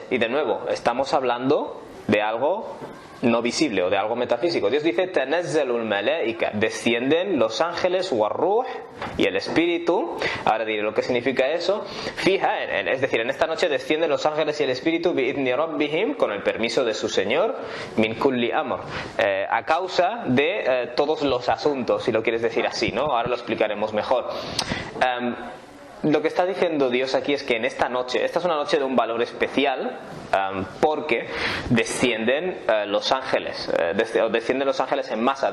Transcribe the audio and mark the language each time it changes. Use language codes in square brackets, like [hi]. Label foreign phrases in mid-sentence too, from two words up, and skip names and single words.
[es] Y de nuevo, estamos hablando de algo no visible o de algo metafísico. Dios dice [ar] تنزل الملائكة, [es] descienden los ángeles, warruh, y el espíritu. Ahora diré lo que significa eso. Fija, es decir, en esta noche descienden los ángeles y el espíritu [ar] بإذن ربهم, [es] con el permiso de su Señor, [ar] من كل أمر, [es] a causa de todos los asuntos, si lo quieres decir así, ¿no? Ahora lo explicaremos mejor. Lo que está diciendo Dios aquí es que en esta es una noche de un valor especial, porque descienden los ángeles, descienden los ángeles en masa.